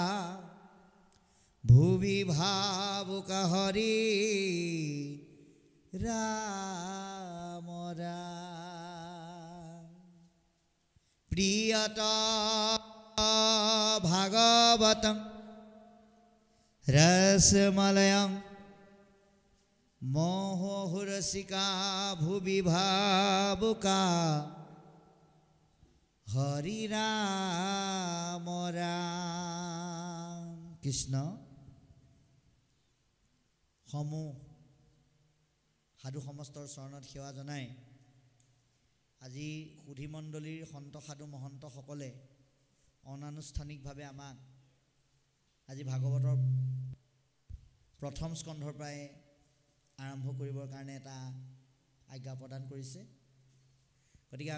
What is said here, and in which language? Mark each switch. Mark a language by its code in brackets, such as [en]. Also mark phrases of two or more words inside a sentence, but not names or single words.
[sa] भुवि भावुक हरि राम प्रियता भागवतं रसमलयं मोहरसिका भुवि भावुका [as] हरि राम राम कृष्ण সমূহ সাধু সমস্তৰ চৰণত সেৱা জনায় আজি সুধিমণ্ডলীৰ সন্ত সাধু মহন্ত সকলে অনানুষ্ঠানিকভাৱে আমাক আজি ভাগৱতৰ প্ৰথম স্কন্ধৰ পৰাই আৰম্ভ কৰিবৰ কাৰণে এটা আজ্ঞা প্ৰদান কৰিছে গতিকে